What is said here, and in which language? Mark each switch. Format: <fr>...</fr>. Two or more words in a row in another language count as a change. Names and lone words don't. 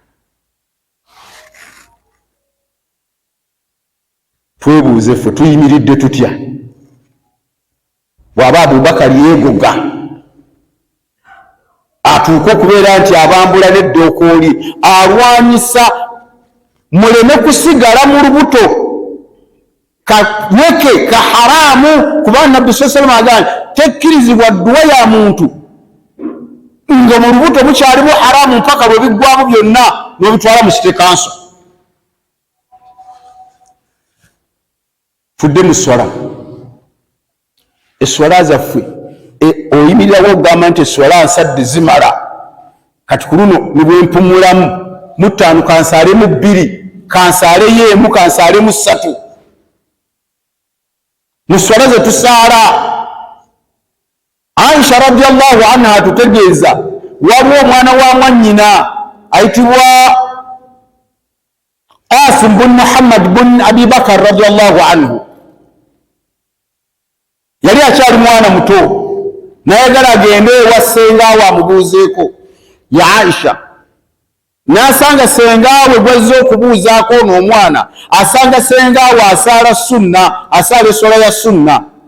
<lg>Twebuuze ffe tuyimiridde tutya bw'aba Abubakar yeegoga atuuka okubeera nti abambula n'eddookoli alwanyisa muleme kusigala mu lubuto kayeke ka haramu, kubanga Nabbi</lg> <ar>صلى الله عليه وسلم</ar> <lg>agamba tekkirizibwa dduwa ya muntu nga mu lubuto mukyalimu haramu mpaka lwe biggwamu byonna n'obitwala mu kitekanso. Tudde mu swala, eswala zaffe oyimirirawo ogamba nti eswala nsadde zimala, kati ku luno nibwempumulamu mu 5 kansalemu 2 kansalemu 1 kansalemu 3 mu swala ze tusaala. Aisha</lg> <ar>رضي الله عنها</ar> <lg>tutegeeza waliwo omwana wa mwannyina ayitibwa Qasim bin Muhammad bin Abi Bakar</lg> <ar>رضي الله عنه.</ar> <lg>Yali akyali mwana muto nayagala agende ewa sengaawe amubuuzeeko ya Aisha, n'asanga sengaawe gwazze okubuuzaako n'omwana asanga sengaawe asaala sunna, asaala essola ya sunna.</lg>